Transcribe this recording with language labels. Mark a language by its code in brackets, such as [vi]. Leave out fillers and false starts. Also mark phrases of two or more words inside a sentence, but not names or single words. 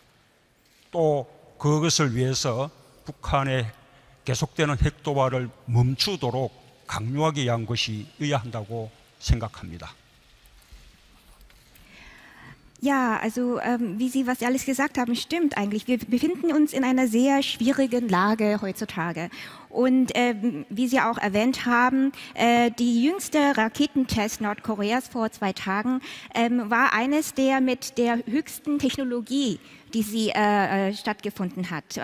[ko] 또 그것을 위해서 북한의 계속되는 핵 도발을 멈추도록 강요하기 위한 것이어야 한다고 생각합니다. [de] Ja, also wie Sie, was Sie alles gesagt haben, stimmt eigentlich. Wir befinden uns in einer sehr schwierigen Lage heutzutage. Und wie Sie auch erwähnt haben, die jüngste Raketentest Nordkoreas vor 2 Tagen war eines der mit der höchsten Technologie, die sie stattgefunden hat.